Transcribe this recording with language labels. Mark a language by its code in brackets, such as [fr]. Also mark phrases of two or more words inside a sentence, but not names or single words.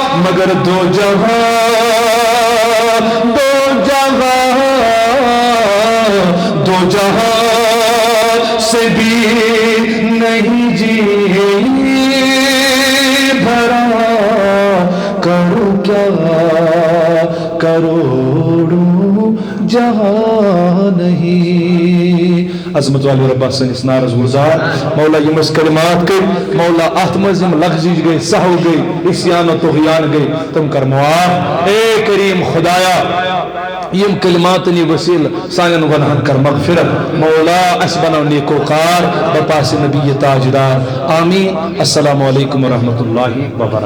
[ur] مگر دو جہاں سے بھی نہیں جی بھرا، کرو کیا کروڑوں جہاں نہیں۔ [ks] عظمت والی ربا سنس نارز گزار مولا یمس کلمات کر مولا ات مزم لغزش گئی سہو گئی اسیان و طغیان گئی تم کر معاف اے کریم خدایا یم کلماتنی وسیل سانن گناہن کر مغفرت مولا اس بنو نیکوکار بپاس نبی تاجدار آمین۔ [ar] السلام علیکم ورحمۃ اللہ وبرکاتہ۔